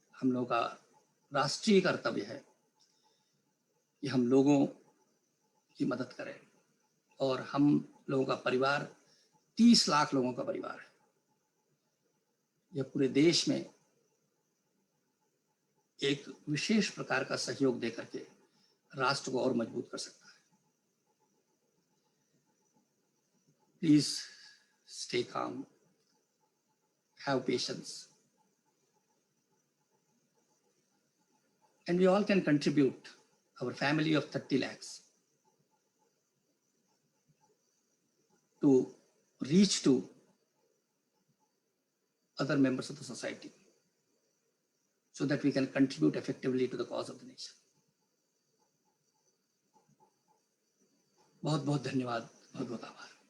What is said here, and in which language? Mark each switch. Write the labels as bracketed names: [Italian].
[Hindi] हम लोगों का राष्ट्रीय कर्तव्य है कि हम लोगों की मदद करें और हम लोगों का परिवार 30 लाख लोगों का परिवार है। यह पूरे देश में एक विशेष प्रकार का सहयोग देकर के राष्ट्र को और मजबूत कर सकता है। [English] Please stay calm, have patience, and we all can contribute our family of 30 lakhs to reach to other members of the society so that we can contribute effectively to the cause of the nation. [Hindi] बहुत बहुत धन्यवाद, बहुत बहुत आभार।